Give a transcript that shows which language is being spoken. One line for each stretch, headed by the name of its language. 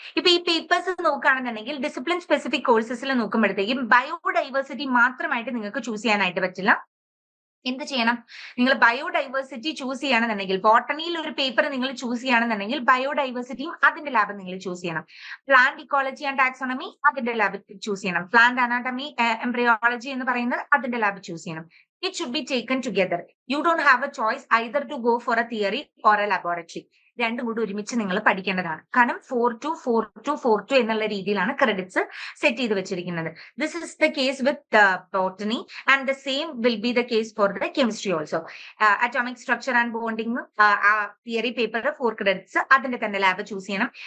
Malayalam: ഇപ്പൊ ഈ പേപ്പേഴ്സ് നോക്കുകയാണെന്നുണ്ടെങ്കിൽ ഡിസിപ്ലിൻ സ്പെസിഫിക് കോഴ്സസിൽ നോക്കുമ്പോഴത്തേക്കും ബയോഡൈവേഴ്സിറ്റി മാത്രമായിട്ട് നിങ്ങൾക്ക് ചൂസ് ചെയ്യാനായിട്ട് പറ്റില്ല. എന്ത് ചെയ്യണം? നിങ്ങൾ ബയോഡൈവേഴ്സിറ്റി ചൂസ് ചെയ്യണമെന്നുണ്ടെങ്കിൽ ബോട്ടണിയിൽ ഒരു പേപ്പർ നിങ്ങൾ ചൂസ് ചെയ്യണമെന്നുണ്ടെങ്കിൽ ബയോഡൈവേഴ്സിറ്റിയും അതിന്റെ ലാബ് നിങ്ങൾ ചൂസ് ചെയ്യണം. പ്ലാന്റ് ഇക്കോളജി ആൻഡ് ടാക്സോണമി അതിന്റെ ലാബ് ചൂസ് ചെയ്യണം. പ്ലാന്റ് അനാട്ടമി, എംബ്രിയോളജി എന്ന് പറയുന്നത് അതിന്റെ ലാബ് ചൂസ് ചെയ്യണം.
English: It should be taken together. You don't have a choice either to go for a theory or a laboratory.
Malayalam: രണ്ടും കൂടി ഒരുമിച്ച് നിങ്ങൾ പഠിക്കേണ്ടതാണ്. കാരണം 4-2 എന്നുള്ള രീതിയിലാണ് ക്രെഡിറ്റ്സ് സെറ്റ് ചെയ്ത് വെച്ചിരിക്കുന്നത്.
English: This is the case with botany and the same will be the case for the chemistry also.
Malayalam: Atomic structure and bonding theory paper 4 credits, അതിന്റെ തന്നെ ലാബ് ചൂസ് ചെയ്യണം.